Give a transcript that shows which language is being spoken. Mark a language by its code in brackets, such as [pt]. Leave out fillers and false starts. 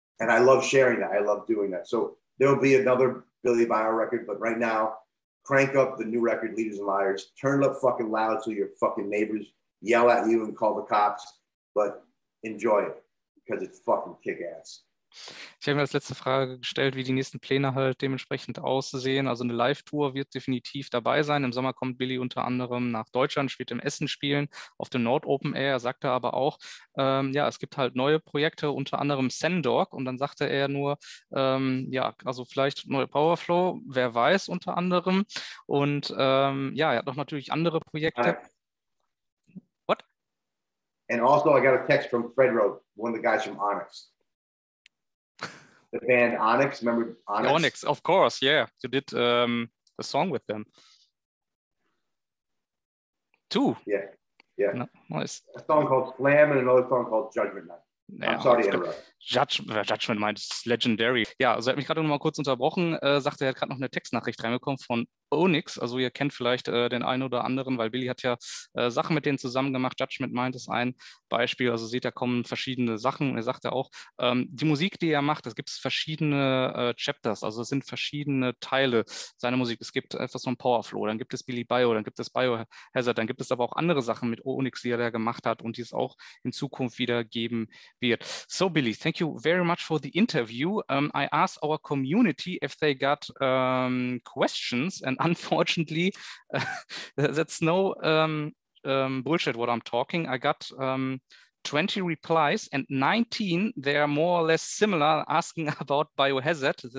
[en] And I love sharing that. I love doing that. So there'll be another BillyBio record, but right now, crank up the new record, Leaders and Liars, turn it up fucking loud so your fucking neighbors yell at you and call the cops, but enjoy it because it's fucking kick-ass. [de] Ich habe mir als letzte Frage gestellt, wie die nächsten Pläne halt dementsprechend aussehen. Also eine Live-Tour wird definitiv dabei sein. Im Sommer kommt Billy unter anderem nach Deutschland, wird im Essen spielen, auf dem Nord Open Air. Er sagte aber auch, ja, es gibt halt neue Projekte, unter anderem Sendog. Und dann sagte er nur, ja, also vielleicht neue Powerflow, wer weiß, unter anderem. Und ja, er hat noch natürlich andere Projekte. [en] What? And also I got a text from Fred Rowe, one of the guys from Onyx. The band Onyx, remember Onyx? Onyx, of course, yeah. You did a song with them. 2. Yeah, yeah. No, nice. A song called Slam and another song called Judgment Night. [de] Ja, [en] I'm sorry to interrupt. [de] Judgment meint, ist legendary. Ja, also er hat mich gerade noch mal kurz unterbrochen, sagte, er hat gerade noch eine Textnachricht reinbekommen von Onyx. Also ihr kennt vielleicht den einen oder anderen, weil Billy hat ja Sachen mit denen zusammen gemacht. Judgment Mind ist ein Beispiel. Also seht, da kommen verschiedene Sachen. Und er sagte auch, die Musik, die er macht, es gibt verschiedene Chapters, also es sind verschiedene Teile seiner Musik. Es gibt etwas von Powerflow, dann gibt es BillyBio, dann gibt es Biohazard, dann gibt es aber auch andere Sachen mit Onyx, die er da gemacht hat und die es auch in Zukunft wieder geben wird. [en] So Billy, thank you very much for the interview. I asked our community if they got questions, and unfortunately, that's no bullshit what I'm talking. I got 20 replies and 19, they are more or less similar, asking about Biohazard.